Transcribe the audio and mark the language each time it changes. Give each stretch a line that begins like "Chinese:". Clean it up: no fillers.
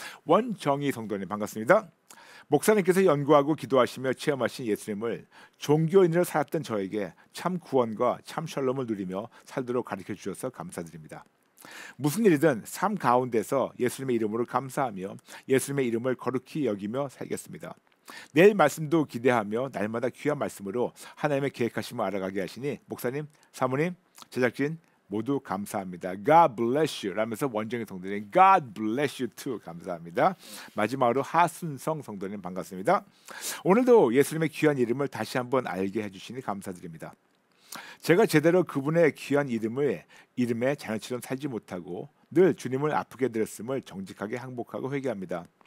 Korean: 원정희 성도님 반갑습니다. 목사님께서 연구하고 기도하시며 체험하신 예수님을 종교인으로 살았던 저에게 참 구원과 참 샬롬을 누리며 살도록 가르쳐 주셔서 감사드립니다. 무슨 일이든 삶 가운데서 예수님의 이름으로 감사하며 예수님의 이름을 거룩히 여기며 살겠습니다. 내일 말씀도 기대하며 날마다 귀한 말씀으로 하나님의 계획하심을 알아가게 하시니 목사님, 사모님, 제작진 모두 감사합니다.
English: God bless you
Korean: 라면서 원정의 성도님
English: God bless you too
Korean: 감사합니다. 마지막으로 하순성 성도님 반갑습니다. 오늘도 예수님의 귀한 이름을 다시 한번 알게 해주시니 감사드립니다. 제가 제대로 그분의 귀한 이름에 자녀처럼 살지 못하고 늘 주님을 아프게 드렸음을 정직하게 항복하고 회개합니다.